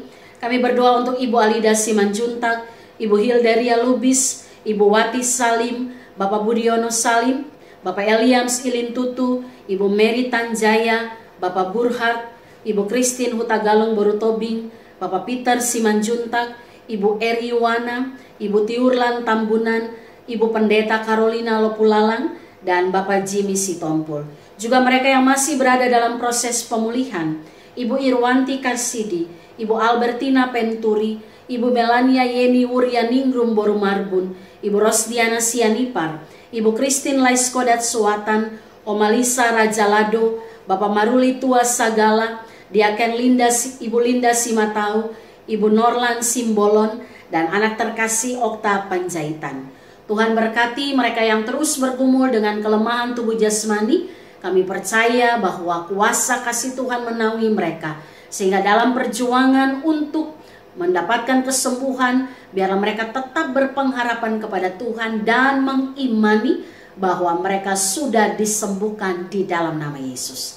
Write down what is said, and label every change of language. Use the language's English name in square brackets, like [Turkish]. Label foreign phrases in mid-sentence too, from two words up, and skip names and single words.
[Indonesian] Kami berdoa untuk Ibu Alida Simanjuntak, Ibu Hildaria Lubis, Ibu Wati Salim, Bapak Budiono Salim, Bapak Eliams Ilintutu, Ibu Mary Tanjaya, Bapak Burhard, Ibu Christine Hutagalung Borutobing, Bapak Peter Simanjuntak, Ibu Eriwana, Ibu Tiurlan Tambunan, Ibu Pendeta Carolina Lopulalang, dan Bapak Jimmy Sitompul. Juga mereka yang masih berada dalam proses pemulihan, Ibu Irwanti Karsidi, Ibu Albertina Penturi, Ibu Melania Yeni Wuryaningrum Borumarbun, Ibu Rosdiana Sianipar, Ibu Christine Laiskodat Suwatan, Om Alisa Rajalado, Bapak Maruli Tua Sagala, Diaken Linda, Ibu Linda Simatau, Ibu Norlan Simbolon, dan anak terkasih Okta Panjaitan. Tuhan berkati mereka yang terus bergumul dengan kelemahan tubuh jasmani. Kami percaya bahwa kuasa kasih Tuhan menaungi mereka, sehingga dalam perjuangan untuk mendapatkan kesembuhan, biarlah mereka tetap berpengharapan kepada Tuhan dan mengimani bahwa mereka sudah disembuhkan di dalam nama Yesus.